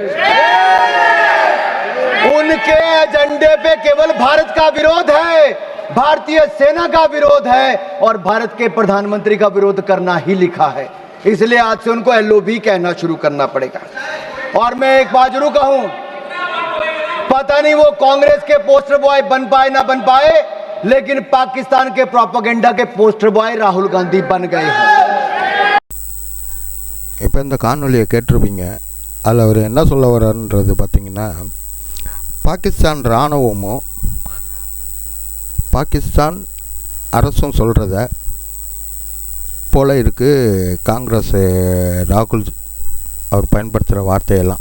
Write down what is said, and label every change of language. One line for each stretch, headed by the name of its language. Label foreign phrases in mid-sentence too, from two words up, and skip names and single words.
Hindi: उनके एजेंडे पे केवल भारत का विरोध है, भारतीय सेना का विरोध है, और भारत के प्रधानमंत्री का विरोध करना ही लिखा है। इसलिए आज से उनको एलओबी कहना शुरू करना पड़ेगा। और मैं एक बात जरूर कहूं, पता नहीं वो कांग्रेस के
English: poster boy
Hindi: बन पाए ना बन पाए, लेकिन पाकिस्तान के प्रोपेगेंडा के
English: poster boy
Hindi: राहुल गांधी बन गए हैं।
Tamil: இப்போ இந்த காணொலியை கேட்டிருப்பீங்க. அதில் அவர் என்ன சொல்ல வர்றாருன்றது பார்த்தீங்கன்னா, பாகிஸ்தான் இராணுவமும் பாகிஸ்தான் அரசும் சொல்கிறத போல் இருக்குது காங்கிரஸ் ராகுல் அவர் பயன்படுத்துகிற வார்த்தையெல்லாம்.